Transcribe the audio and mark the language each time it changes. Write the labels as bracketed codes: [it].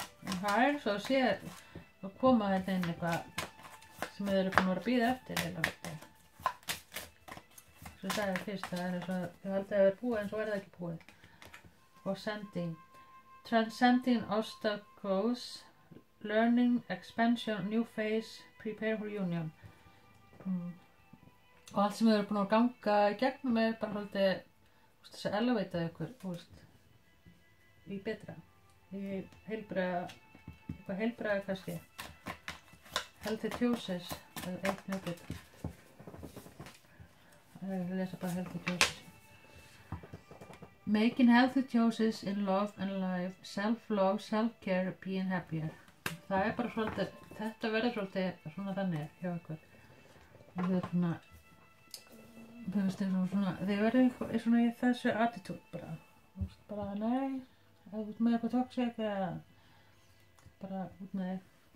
[is] En það er svo að sé að koma þetta inn eitthvað sem þið eru búin að vera að bíða eftir eða eftir. Svo ég sagði fyrst, það er eins og ég held að það er búið en svo er það ekki búið. [en] Og transcending obstacles, learning, expansion, new phase, prepare for union. [is] Og allt sem þið eru búin að ganga í gegnum er bara svolítið þess að elevata ykkur, í betra, í heilbrigða, eitthvað heilbrigða kannski. [en] Healthy choices, [is] það er eitt mjög betra. Ég lesa bara [en] healthy choices. Making healthy choices in love and life, self-love, self-care, being happier. [is] Það er bara svolítið, þetta verður svolítið svona þannig hjá ykkur. Það er svona, þú veist, svona, þið verður svona í þessu attitude bara. Þú veist, bara nei, ef þú ert með eitthvað toxic eða bara út með þig.